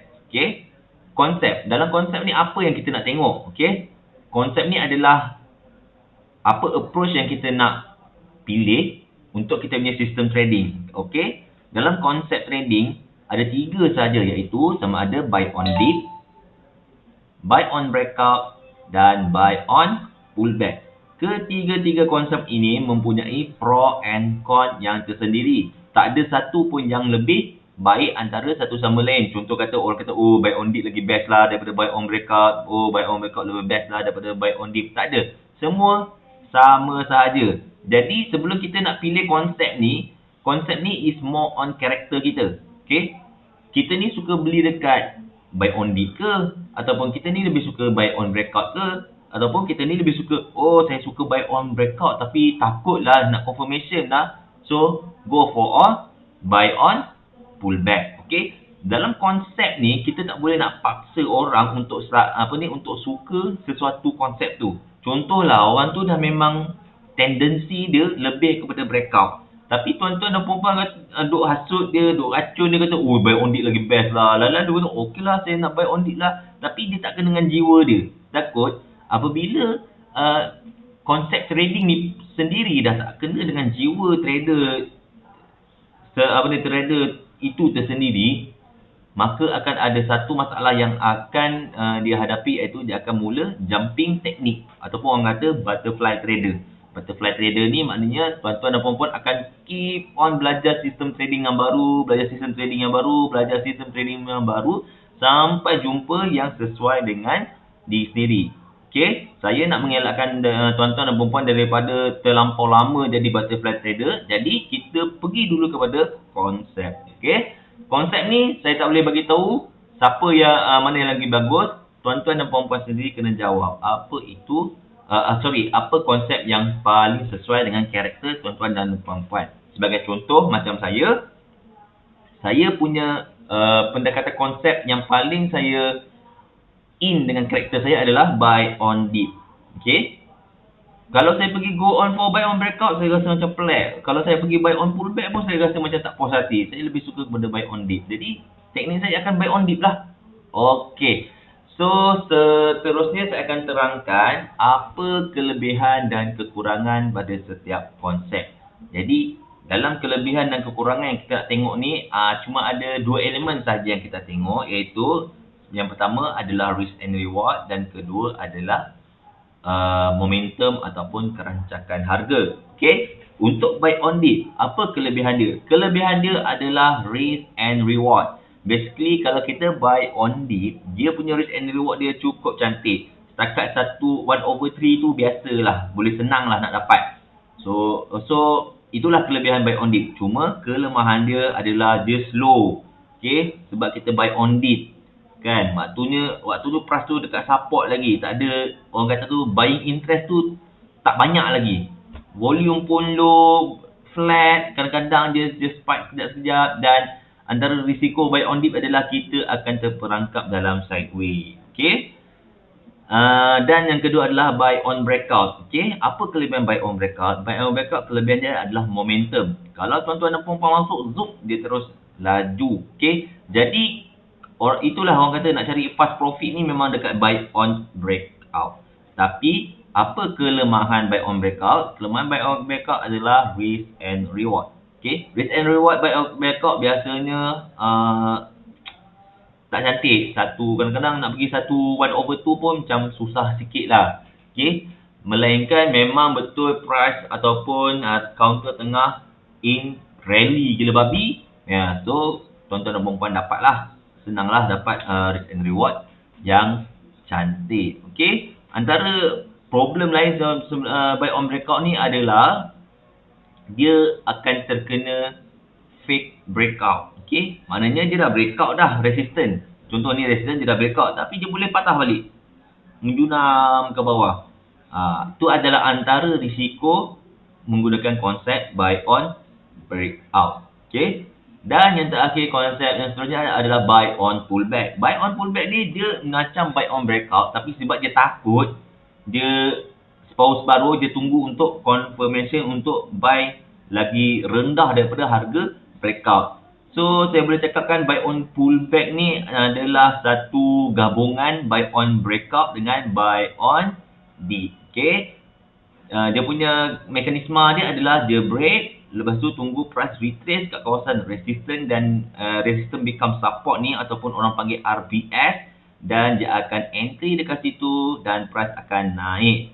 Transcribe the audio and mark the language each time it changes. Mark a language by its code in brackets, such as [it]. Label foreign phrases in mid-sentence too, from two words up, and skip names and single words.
[ms] Okey. Konsep. Dalam konsep ni apa yang kita nak tengok? Okey. Konsep ni adalah apa approach yang kita nak pilih untuk kita punya sistem trading. Okey. Dalam konsep trading ada 3 saja, iaitu sama ada [en] buy on dip, buy on breakout [ms] dan [en] buy on pullback. [ms] Ketiga-tiga konsep ini mempunyai [en] pro and con [ms] yang tersendiri. Tak ada satu pun yang lebih baik antara satu sama lain. Contoh kata orang kata, oh [en] buy on dip [ms] lagi best lah daripada [en] buy on breakout. [ms] Oh [en] buy on breakout [ms] lebih best lah daripada [en] buy on dip. [ms] Tak ada. Semua sama sahaja. Jadi sebelum kita nak pilih konsep ni [en] is more on [ms] karakter kita. Okay. Kita ni suka beli dekat [en] buy on dip [ms] ke? Ataupun kita ni lebih suka [en] buy on breakout [ms] ke? Ataupun kita ni lebih suka, oh saya suka [en] buy on breakout [ms] tapi takut lah nak confirmation lah. [en] So go for all buy on pullback. Okay. [ms] Dalam konsep ni kita tak boleh nak paksa orang untuk untuk suka sesuatu konsep tu. Contohlah orang tu dah memang tendensi dia lebih kepada breakout. Tapi tuan-tuan dan puan-puan duk hasut dia, duk racun dia, kata, oh [en] buy on dip [ms] lagi best lah. Lala dia kata, okey lah saya nak [en] buy on dip [ms] lah. Tapi dia tak kena dengan jiwa dia. Takut apabila konsep trading ni sendiri dah tak kena dengan jiwa trader, trader itu tersendiri, maka akan ada satu masalah yang akan dia hadapi, iaitu dia akan mula jumping teknik ataupun orang kata [en] butterfly trader. Butterfly trader [ms] ni maknanya tuan-tuan dan puan-puan akan [en] keep on [ms] belajar sistem trading yang baru, belajar sistem trading yang baru sampai jumpa yang sesuai dengan diri sendiri. Okey, saya nak mengelakkan tuan-tuan dan puan-puan daripada terlampau lama jadi [en] butterfly trader. [ms] Jadi kita pergi dulu kepada konsep. Okey. Konsep ni saya tak boleh bagi tahu siapa yang mana yang lagi bagus. Tuan-tuan dan puan-puan sendiri kena jawab apa itu apa konsep yang paling sesuai dengan karakter tuan-tuan dan puan-puan. Sebagai contoh macam saya punya pendekatan konsep yang paling saya dengan karakter saya adalah [en] buy on dip. [ms] Okey. Kalau saya pergi [en] go on for buy on breakout, [ms] saya rasa macam pelik. Kalau saya pergi [en] buy on pullback [ms] pun saya rasa macam tak puas hati. Saya lebih suka kepada [en] buy on dip. [ms] Jadi teknik saya akan [en] buy on dip [ms] lah. Okey. So seterusnya saya akan terangkan apa kelebihan dan kekurangan pada setiap konsep. Jadi dalam kelebihan dan kekurangan yang kita nak tengok ni cuma ada 2 elemen saja yang kita tengok, iaitu yang pertama adalah [en] risk and reward [ms] dan kedua adalah momentum ataupun kerancakan harga. Okey, untuk [en] buy on dip, [ms] apa kelebihan dia? Kelebihan dia adalah [en] risk and reward. [ms] Basically kalau kita [en] buy on dip, [ms] dia punya [en] risk and reward [ms] dia cukup cantik. Setakat 1/3 tu biasalah, boleh senang lah nak dapat. So Itulah kelebihan [en] buy on dip. [ms] Cuma kelemahan dia adalah dia slow. Okay, sebab kita [en] buy on dip. [ms] Kan, waktu tu price tu dekat support lagi. Tak ada, orang kata tu [en] buying interest [ms] tu tak banyak lagi. Volume pun low, flat, kadang-kadang dia spike sekejap-sekejap, dan antara risiko buy on dip adalah kita akan terperangkap dalam sideways. Okay. Dan yang kedua adalah [en] buy on breakout. [ms] Okay, apa kelebihan [en] buy on breakout? Buy on breakout [ms] kelebihan dia adalah momentum. Kalau tuan-tuan dan puan-puan masuk, zup, dia terus laju. Okay, jadi itulah orang kata nak cari [en] fast profit [ms] ni memang dekat [en] buy on breakout. [ms] Tapi apa kelemahan [en] buy on breakout? [ms] Kelemahan [en] buy on breakout [ms] adalah [en] risk and reward. [ms] Okay, [en] risk and reward buy on breakout [ms] biasanya tak cantik. Kadang-kadang nak pergi 1/2 pun macam susah sikit lah. Okay, melainkan memang betul price ataupun counter tengah [en] in rally [ms] gila babi. Ya, so tuan-tuan dan puan-puan dapatlah, senanglah dapat [en] risk and reward [ms] yang cantik. Okay, antara problem lain [en] buy on breakout [ms] ni adalah dia akan terkena [en] fake breakout. [ms] Okay, maknanya dia dah breakout dah, resistant. Contoh ni resistant, dia dah breakout, tapi dia boleh patah balik, menjunam ke bawah. Itu adalah antara risiko menggunakan konsep [en] buy on breakout. [ms] Okay, dan yang terakhir, konsep yang seterusnya adalah [en] buy on pullback. Buy on pullback [ms] ni dia macam [en] buy on breakout, [ms] tapi sebab dia takut, dia pause baru, dia tunggu untuk confirmation untuk buy lagi rendah daripada harga breakout. So, saya boleh cakapkan [en] buy on pullback [ms] ni adalah satu gabungan [en] buy on breakout [ms] dengan [en] buy on dip. [ms] Okay, dia punya mekanisme dia adalah dia break, lepas tu tunggu price retrace kat kawasan resistance, dan [en] resistance become support [ms] ni ataupun orang panggil RBS, dan dia akan entry dekat situ dan price akan naik.